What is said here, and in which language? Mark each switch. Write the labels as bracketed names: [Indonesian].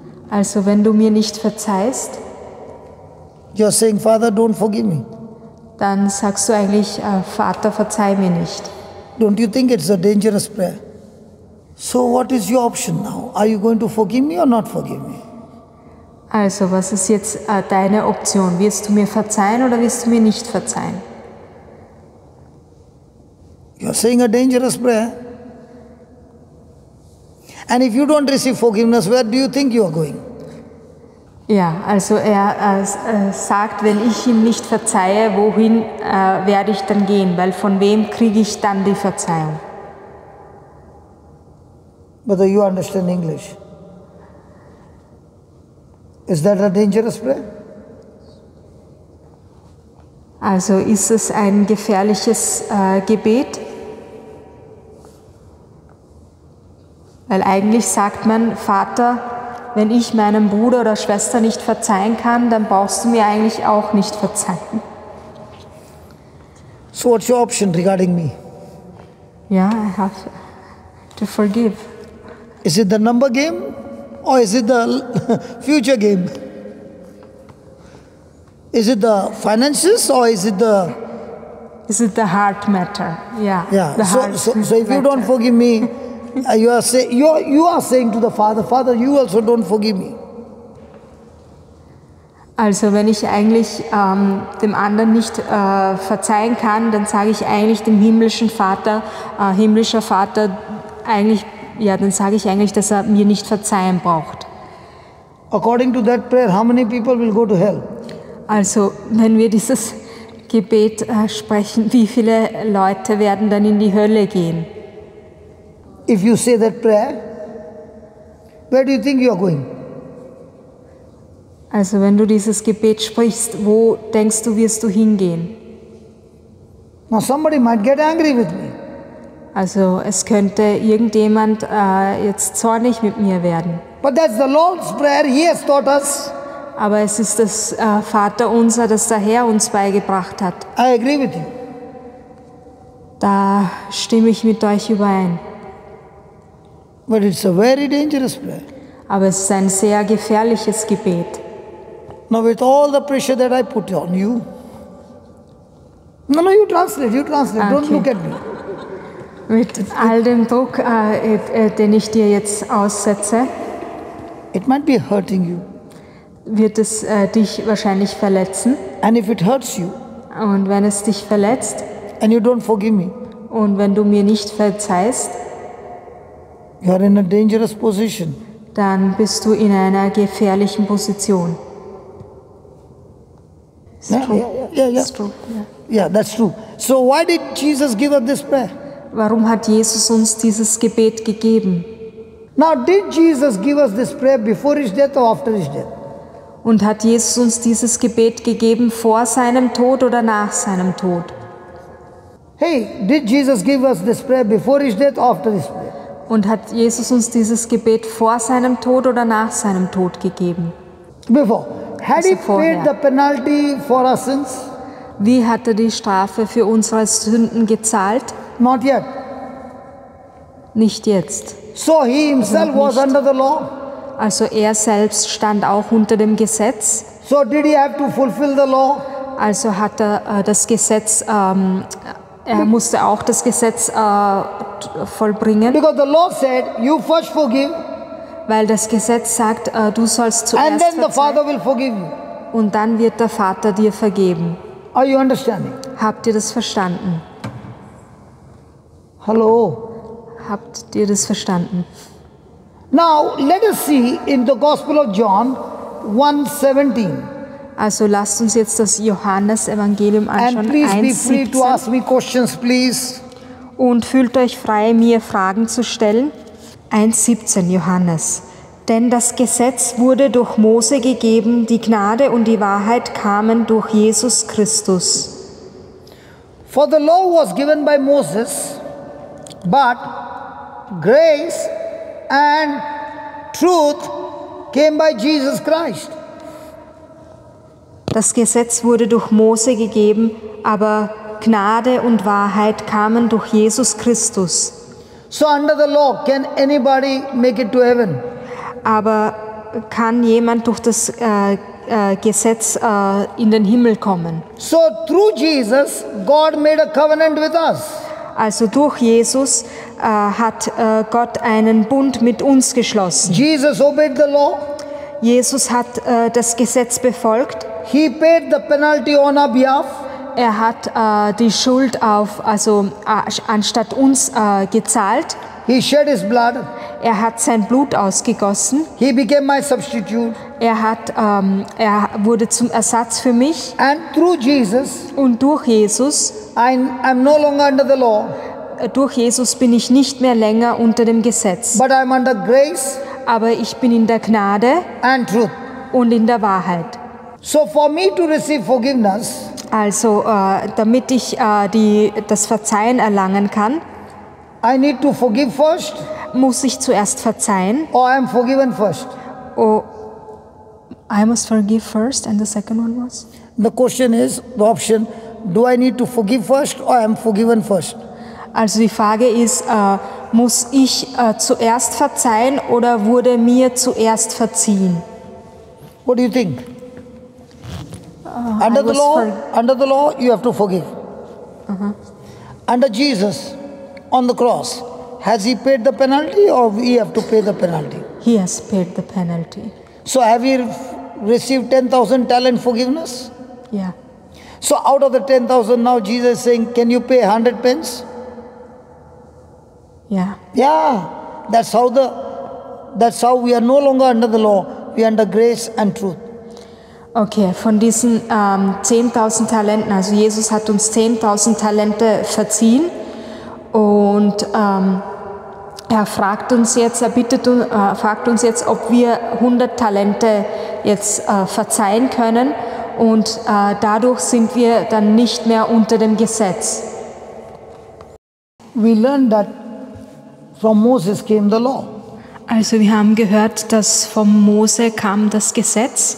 [German] Also wenn du mir nicht verzeihst, [English] you're saying, Father, don't forgive me. [German] dann sagst du eigentlich, Vater, verzeih mir nicht. [English] Don't you think it's a dangerous prayer? So what is your option now? Are you going to forgive me or not forgive me? [German] Also was ist jetzt deine Option? Wirst du mir verzeihen oder wirst du mir nicht verzeihen? [English] You're saying a dangerous prayer. And if you don't receive forgiveness, where do you think you are going? [German] Ja, also er sagt, wenn ich ihm nicht verzeihe, wohin werde ich dann gehen? Weil von wem kriege ich dann die Verzeihung? [English] Whether you understand English. Is that a dangerous prayer? [German] Also ist es ein gefährliches Gebet? Weil eigentlich sagt man, Vater, wenn ich meinem Bruder oder Schwester nicht verzeihen kann, dann brauchst du mir eigentlich auch nicht verzeihen. [English] So what's your option regarding me? Ja, I have to forgive. Is it the number game or is it the future game? Is it the finances or is it the... Is it the heart matter? Yeah. Yeah, the heart so if you don't matter. forgive me, you are saying to the Father, Father, you also don't forgive me. [German] Also wenn ich eigentlich dem anderen nicht verzeihen kann, dann sage ich eigentlich dem himmlischen Vater, himmlischer Vater, eigentlich, ja, dann sage ich eigentlich, dass er mir nicht verzeihen braucht. [English] According to that prayer, how many people will go to hell? [German] Also wenn wir dieses Gebet sprechen, wie viele Leute werden dann in die Hölle gehen? [English] If you say that prayer, where do you think you are going? [German] Also wenn du dieses Gebet sprichst, wo denkst du, wirst du hingehen? [English] Now somebody might get angry with me. [German] Also es könnte irgendjemand jetzt zornig mit mir werden. [English] But that's the Lord's prayer. He has taught us. [German] Aber es ist das Vaterunser, das der Herr uns beigebracht hat. [English] I agree with you. [German] Da stimme ich mit euch überein. [English] But it's a very dangerous prayer. [German] Aber es ist ein sehr gefährliches Gebet. [English] Now with all the pressure that I put on you. No, you translate. Don't Okay. look at me. [German] Mit all dem Druck, den ich dir jetzt aussetze, [English] It might be hurting you. [German] wird es dich wahrscheinlich verletzen. [English] And if it hurts you [German] Und wenn es dich verletzt [English] and you don't forgive me, [German] und wenn du mir nicht verzeihst, [English] you are in a dangerous position. [German] dann bist du in einer gefährlichen Position. [English] Yeah, yeah. It's true, ja. Yeah, that's true. So why did Jesus give us this prayer? [German] Warum hat Jesus uns dieses Gebet gegeben? [English] Now, did Jesus give us this prayer before his death or after his death? [German] Und hat Jesus uns dieses Gebet gegeben vor seinem Tod oder nach seinem Tod? [English] Hey, did Jesus give us this prayer before his death or after his death? [German] Und hat Jesus uns dieses Gebet vor seinem Tod oder nach seinem Tod gegeben? [English] Before. Had he [German] Also vorher. [English] paid the penalty for our sins? [German] Wie hat er die Strafe für unsere Sünden gezahlt? [English] Not yet. [German] Nicht jetzt. [English] So he himself was [German] nicht. [English] under the law. [German] Also er selbst stand auch unter dem Gesetz. [English] So did he have to fulfill the law? [German] Also hat er das Gesetz, er musste auch das Gesetz vollbringen, [English] Because the law said, you first forgive [German] weil das Gesetz sagt, du sollst [English] and then the [German] verzeihen [English] Father will forgive you. [German] und dann wird der Vater dir vergeben. [English] Are you understanding? [German] Habt ihr das verstanden? [English] Hello. [German] Habt ihr das verstanden? [English] Now let us see in the Gospel of John 1:17. [German] Also lasst uns jetzt das Johannesevangelium [English] And [German] anschauen, [English] please be free to [German] 1,17. [English] ask me questions, please. [German] Und fühlt euch frei, mir Fragen zu stellen. 1,17 Johannes. Denn das Gesetz wurde durch Mose gegeben, die Gnade und die Wahrheit kamen durch Jesus Christus. [English] For the law was given by Moses, but grace and truth came by Jesus Christ. [German] Das Gesetz wurde durch Mose gegeben, aber Gnade und Wahrheit kamen durch Jesus Christus. [English] So under the law, can anybody make it to heaven? [German] Aber kann jemand durch das Gesetz in den Himmel kommen? [English] So through Jesus, God made a covenant with us. [German] Also durch Jesus hat Gott einen Bund mit uns geschlossen. [English] Jesus obeyed the law. [German] Jesus hat das Gesetz befolgt. [English] He paid the penalty on our behalf. [German] Er hat die Schuld anstatt uns gezahlt. [English] He shed his blood. [German] Er hat sein Blut ausgegossen. [English] He became my substitute. [German] Er wurde zum Ersatz für mich. [English] And through Jesus, [German] Und durch Jesus, [English] I'm no longer under the law, [German] durch Jesus bin ich nicht mehr länger unter dem Gesetz. [English] but I'm under grace [German] Aber ich bin in der Gnade [English] and truth. [German] und in der Wahrheit. [English] So for me to receive forgiveness, [German] Also damit ich das Verzeihen erlangen kann, [English] I need to forgive first, [German] muss ich zuerst verzeihen. [English] or I'm forgiven first. Oh, I must forgive first and the second one was? The question is, the option, do I need to forgive first or I'm forgiven first? [German] Also die Frage ist, muss ich zuerst verzeihen oder wurde mir zuerst verziehen? [English] What do you think? Under the law, you have to forgive. Under Jesus, on the cross, has he paid the penalty or we have to pay the penalty? He has paid the penalty. So have you received 10,000 talent forgiveness? Yeah. So out of the 10,000 now Jesus is saying, can you pay 100 pence? Yeah. Yeah, that's how we are no longer under the law, we are under grace and truth. [German] Okay, von diesen 10.000 Talenten, also Jesus hat uns 10.000 Talente verziehen und er fragt uns jetzt, fragt uns jetzt, ob wir 100 Talente jetzt verzeihen können und dadurch sind wir dann nicht mehr unter dem Gesetz. [English] We learned that from Moses came the law. [German] Also wir haben gehört, dass vom Mose kam das Gesetz